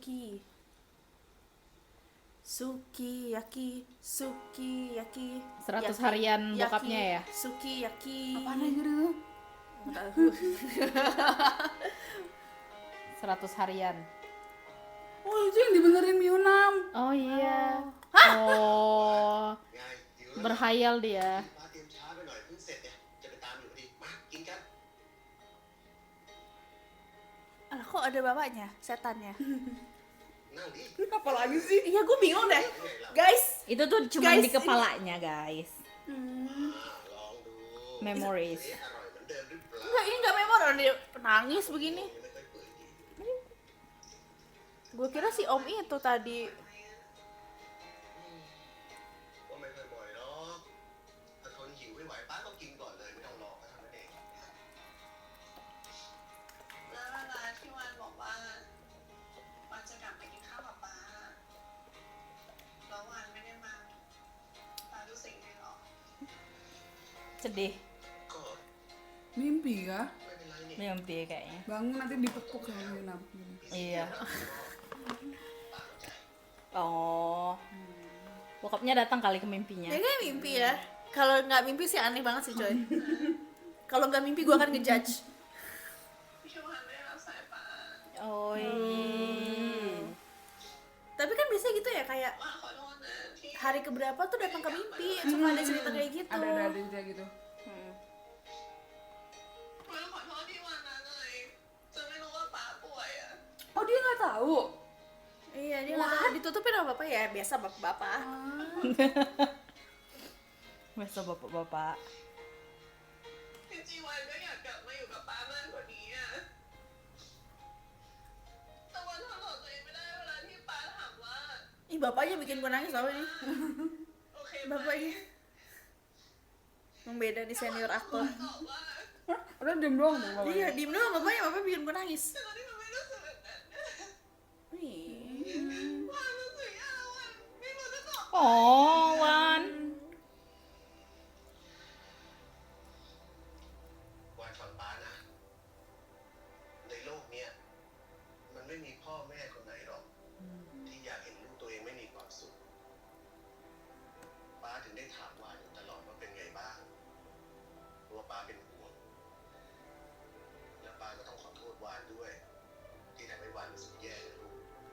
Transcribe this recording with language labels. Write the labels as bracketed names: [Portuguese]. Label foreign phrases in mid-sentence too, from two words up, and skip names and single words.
[Indonesian] Sukiyaki. 100 harian bokapnya ya? Sukiyaki. Apaan aja gitu? 100 harian. Oh itu yang dibenerin Mionam. Oh iya. Oh. [Thai] ไงหิวแล้ว [Indonesian] Berhayal dia. [Thai] ป้าเตรียมช้าไปหน่อยเพิ่งเสร็จเนี่ยจะไปตามอยู่พอดีมากินกัน [Indonesian] Alah, kok ada bapaknya, setannya? [Thai] นั่งดิ [Indonesian] Apa lagi sih? Iya, gue bingung deh. Guys, Itu tuh cuma Guys, di kepalanya, guys. [Thai] ลองดู [Indonesian] Memories. [Thai] อร่อยเหมือนเดิมหรือเปล่า [Indonesian] enggak, ini enggak memor, orang dia nangis begini. [Thai] ยังไม่ค่อยเปื่อยดี [Indonesian] Gue kira si Om itu tadi. [Thai] ก็ไม่ค่อยบ่อยหรอกถ้าทนหิวไม่ไหวป้าก็กินก่อนเลยไม่ต้องรอก็ทำนั่นเอง แล้วเวลาที่วันบอกว่าวันจะกลับไปกินข้าวกับป้าแล้ววันไม่ได้มาป้ารู้สึกไงหรอ [Indonesian] Sedih. [Thai] ก็ [Indonesian] Mimpi kah? [Thai] ไม่เป็นไรนี่ [Indonesian] Mimpi kayaknya. Bangun nanti dipekuk sama Mionam. Iya. [Thai] ป้าเข้าใจ [Indonesian] Oh. Bokapnya datang kali ke mimpinya. Ya kayak mimpi ya. Kalau nggak mimpi sih aneh banget sih coy. Kalau nggak mimpi gue akan ngejudge. [Thai] พี่วันไม่ได้รับสายป้า [Indonesian] Oh. Tapi kan biasanya gitu ya, kayak [Thai] ป้าขอโทษนะที่ [Indonesian] hari keberapa tuh datang ke mimpi, cuma ada cerita kayak gitu. Ada cerita gitu. [Thai] วันขอโทษที่วันนั้นเลยจะไม่รู้ว่าป้าป่วยอ่ะ [Indonesian] Oh dia nggak tahu. Iya, dia nggak tahu ditutupin sama bapak ya, biasa bapak-bapak. Masa bapak-bapak. [Thai] จริงๆวันก็อยากกลับมาอยู่กับป้ามากกว่านี้อ่ะแต่วันทนหลอกตัวเองไม่ได้เวลาที่ป้าถามว่า [Indonesian] Ih, bapaknya bikin gue nangis tau ini. [Thai] โอเคไหม [Indonesian] Bapaknya. Emang beda nih senior aku. [Thai] ตอบว่า [Indonesian] Hah? Udah diem doang dong bapaknya. Iya, diem doang bapaknya, bapak bikin gue nangis. [Thai] ตอนที่มันไม่รู้สึกแบบนั้นนะ [Indonesian] Ih. [Thai] วันรู้สึกยากวันไม่รู้จะตอบ [Indonesian] Oh, Wan. [Thai] วานฟังป้านะ ในโลกเนี้ยมันไม่มีพ่อแม่คนไหนหรอก ที่อยากเห็นลูกตัวเองไม่มีความสุข ป้าถึงได้ถามวานอยู่ตลอดว่าเป็นไงบ้างเพราะว่าป้าเป็นห่วง แล้วป้าก็ต้องขอโทษวานด้วย ที่ทำให้วานรู้สึกแย่นะลูก